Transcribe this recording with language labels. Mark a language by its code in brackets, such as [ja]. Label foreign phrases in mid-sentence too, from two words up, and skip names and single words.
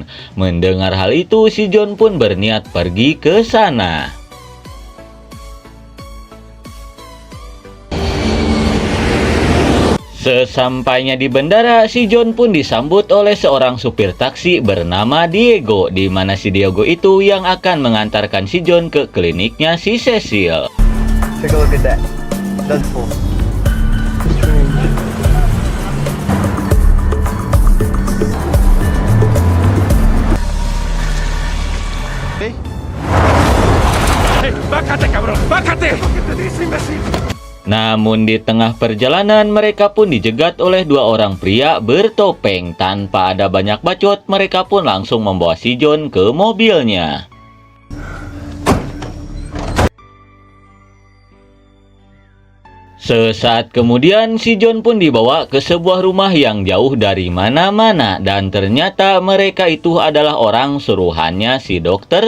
[id] Mendengar hal itu, si John pun berniat pergi ke sana. Sesampainya di bandara, si John pun disambut oleh seorang supir taksi bernama Diego, di mana si Diego itu yang akan mengantarkan si John ke kliniknya si Cecil. [en] Take a look at that. That's full. Hey. [es] ¡Hey, bájate, cabrón! ¡Bájate! ¿Qué te dice, imbécil? [id] Namun di tengah perjalanan mereka pun dijegat oleh dua orang pria bertopeng. Tanpa ada banyak bacot, mereka pun langsung membawa si John ke mobilnya. Sesaat kemudian si John pun dibawa ke sebuah rumah yang jauh dari mana-mana, dan ternyata mereka itu adalah orang suruhannya si Dr.